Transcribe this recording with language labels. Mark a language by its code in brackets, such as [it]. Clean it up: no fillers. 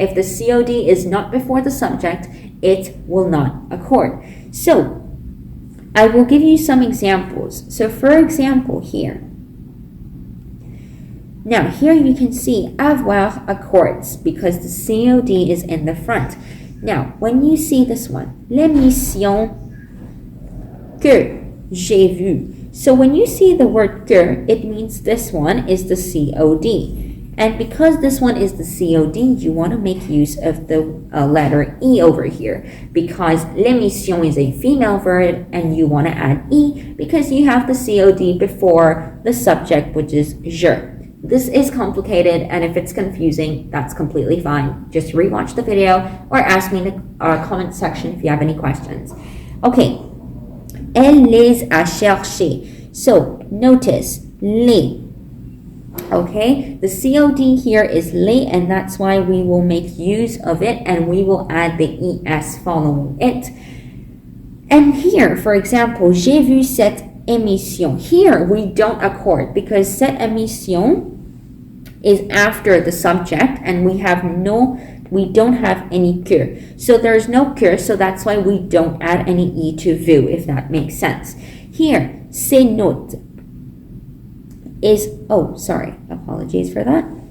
[en] If the COD is not before the subject, it will not accord. So I will give you some examples. So for example here, now here you can see avoir accords because the COD is in the front. Now when you see this one, [fr] l'émission que j'ai vue. [en] So when you see the word que, it means this one is the COD. And because this one is the COD, you want to make use of the letter E over here. Because l'émission is a female verb and you want to add E because you have the COD before the subject, which is je. This is complicated, and if it's confusing, that's completely fine. Just rewatch the video or ask me in the comment section if you have any questions. [fr] Okay, elle les a cherchés. [en] So notice les. Okay, the COD here is les, and that's why we will make use of it, and we will add the ES following it. And here, for example, [fr] j'ai vu cette émission. [en] Here we don't accord because cette émission is after the subject and we don't have any que. So there's no que, so that's why we don't add any e to vu, if that makes sense. Here, ces notes is, oh, sorry, apologies for that.